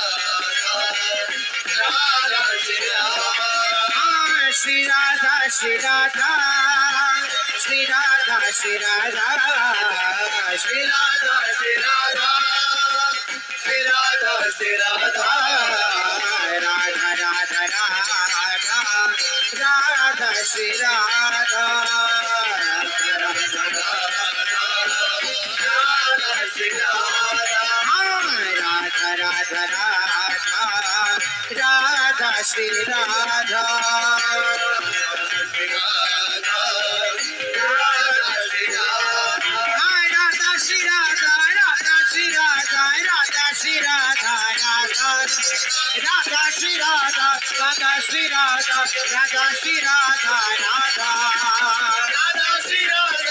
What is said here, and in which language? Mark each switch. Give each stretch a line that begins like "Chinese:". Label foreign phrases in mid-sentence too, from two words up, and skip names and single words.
Hindi: राधा श्री राधा श्री राधा श्री राधा श्री राधा श्री राधा श्री राधा श्री राधा श्री राधा श्री राधा राधा राधा राधा राधा श्री राधा राधा श्री राधा राधा राधा राधा श्री राधा Shri Radha, Radha Shri Radha, Radha Shri Radha, Radha Shri Radha, Radha Shri Radha,